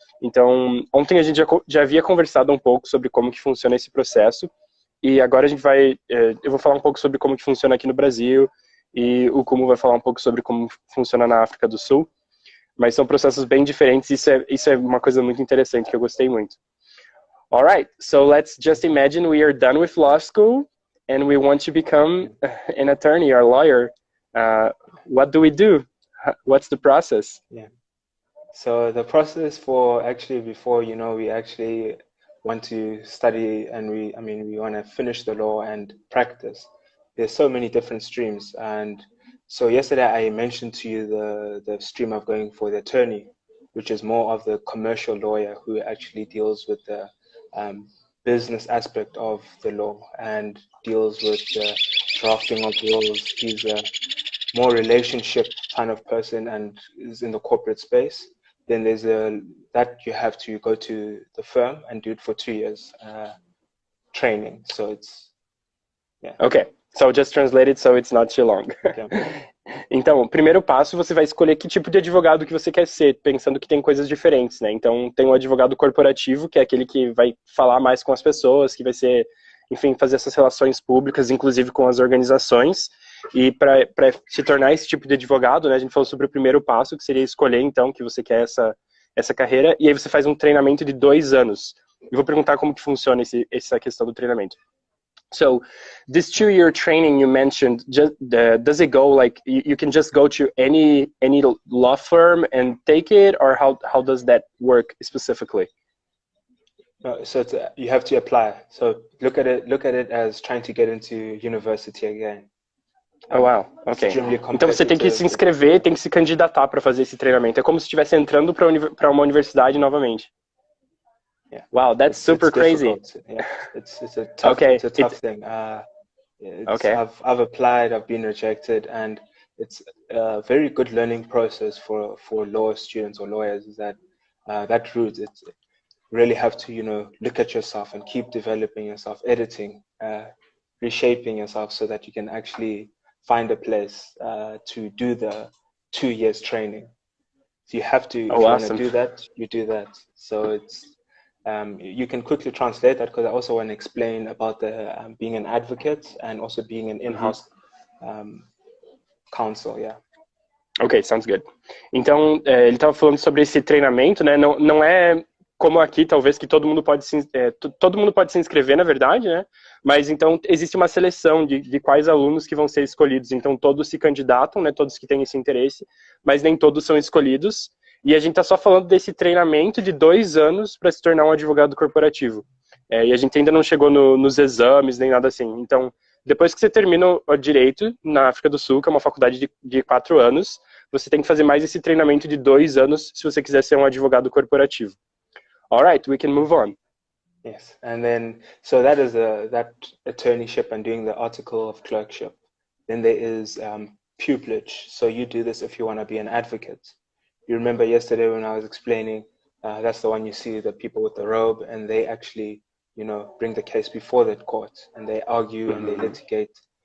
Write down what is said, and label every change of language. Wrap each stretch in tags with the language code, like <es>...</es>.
<pt>Então, ontem a gente já havia conversado um pouco sobre como que funciona esse processo e agora a gente eu vou falar um pouco sobre como que funciona aqui no Brasil e o Khumo vai falar um pouco sobre como funciona na África do Sul, mas são processos bem diferentes e isso é uma coisa muito interessante que eu gostei muito.</pt> <en>Alright, so let's just imagine we are done with law school and we want to become an attorney or lawyer. What do we do? What's the process? Yeah. So the process for actually before, you know, we actually want to study and we want to finish the law and practice. There's so many different streams. And so yesterday I mentioned to you the stream of going for the attorney, which is more of the commercial lawyer who actually deals with the business aspect of the law and deals with the drafting of laws. He's a more relationship kind of person and is in the corporate space. Then there's that you have to go to the firm and do it for 2 years training. So it's Okay, so just translate it so it's not too long. Okay.</en> <pt>Então, o primeiro passo, você vai escolher que tipo de advogado que você quer ser, pensando que tem coisas diferentes, né? Então, tem o advogado corporativo, que é aquele que vai falar mais com as pessoas, que vai ser, enfim, fazer essas relações públicas, inclusive com as organizações. E para se tornar esse tipo de advogado, né, a gente falou sobre o primeiro passo, que seria escolher, então, que você quer essa carreira, e aí você faz um treinamento de 2 anos. Eu vou perguntar como que funciona essa questão do treinamento.</pt> <en>So, this 2-year training you mentioned, does it go like you can just go to any law firm and take it, or how does that work specifically? No, so you have to apply. So look at it as trying to get into university again. Oh, wow. Ok.</en> <pt>Então você tem que se inscrever, tem que se candidatar para fazer esse treinamento. É como se estivesse entrando para uma universidade novamente.</pt> <en>Yeah. Wow, that's super crazy. Yeah. It's a tough thing. Okay. I've applied, I've been rejected, and it's a very good learning process for law students or lawyers. Is that route? It's really have to, you know, look at yourself and keep developing yourself, editing, reshaping yourself so that you can actually find a place to do the 2 years training. So you have to, if you want to do that, you do that. So it's you can quickly translate that, because I also want to explain about the being an advocate and also being an in-house counsel. Yeah. Ok, sounds good.</en> <pt>Então, ele estava falando sobre esse treinamento, né? Não é como aqui, talvez, que todo mundo pode se inscrever, na verdade, né? Mas, então, existe uma seleção de quais alunos que vão ser escolhidos. Então, todos se candidatam, né? Todos que têm esse interesse, mas nem todos são escolhidos. E a gente está só falando desse treinamento de 2 anos para se tornar um advogado corporativo. E a gente ainda não chegou nos exames, nem nada assim. Então, depois que você termina o Direito na África do Sul, que é uma faculdade de 4 anos, você tem que fazer mais esse treinamento de 2 anos se você quiser ser um advogado corporativo.</pt> <en>All right, we can move on. Yes, and then, so that is that attorneyship and doing the article of clerkship. Then there is pupillage. So you do this if you want to be an advocate. You remember yesterday when I was explaining, that's the one you see, the people with the robe, and they actually, you know, bring the case before the court, and they argue and they litigate.</en>